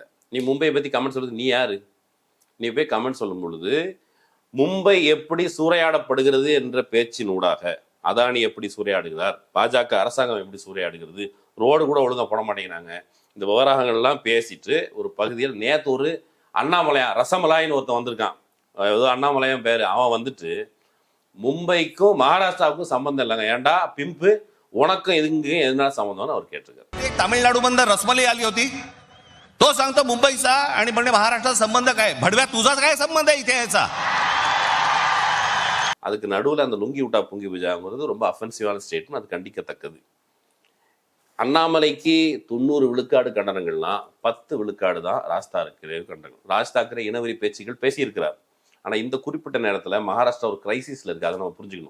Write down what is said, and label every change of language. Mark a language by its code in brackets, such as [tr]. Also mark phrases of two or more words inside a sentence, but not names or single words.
[ta] நீ மும்பையை பற்றி கமெண்ட் சொல்லுறது, நீ யாரு? நீ போய் கமெண்ட் சொல்லும் பொழுது மும்பை எப்படி சூறையாடப்படுகிறது என்ற பேச்சினூடாக அதானி எப்படி சூறையாடுகிறார், பாஜக அரசாங்கம் எப்படி சூறையாடுகிறது, ரோடு கூட ஒழுங்காக போட மாட்டேங்கிறாங்க, இந்த விவகாரங்கள்லாம் பேசிட்டு ஒரு பகுதியில் நேற்று ஒரு அண்ணாமலையா ரசமலாயின்னு ஒருத்தன் வந்திருக்கான், ஏதோ அண்ணாமலையான் பேர், அவன் வந்துட்டு மும்பைக்கும் மகாராஷ்டிராவுக்கும் சம்பந்தம் இல்லைங்க, ஏன்டா பிம்பு உனக்கும் இதுக்கும் எதனால சம்பந்தம்னு அவர் கேட்டிருக்காரு. [mr] तामिळनाडू बंद रसमलाई आली होती, तो सांगतो मुंबईचा आणि म्हणजे महाराष्ट्राचा संबंध काय, भडव्या तुझाच काय संबंध आहे इथे याचा? [ta] அதுக்கு நடுவில் அந்த லுங்கி விட்டா புங்கி பூஜாங்கிறது ரொம்ப [en] offensive statement, [ta] அது கண்டிக்கத்தக்கது. அண்ணாமலைக்கு 90 விழுக்காடு கண்டனங்கள்னா 10 விழுக்காடு தான் ராஜ் தாக்கரே கண்டனம். ராஜ் தாக்கரே இனவெறி பேச்சுகள் பேசியிருக்கிறார். ஆனால் இந்த குறிப்பிட்ட நேரத்தில் மகாராஷ்டிரா ஒரு கிரைசிஸில் இருக்குது, அதை நம்ம புரிஞ்சுக்கணும்.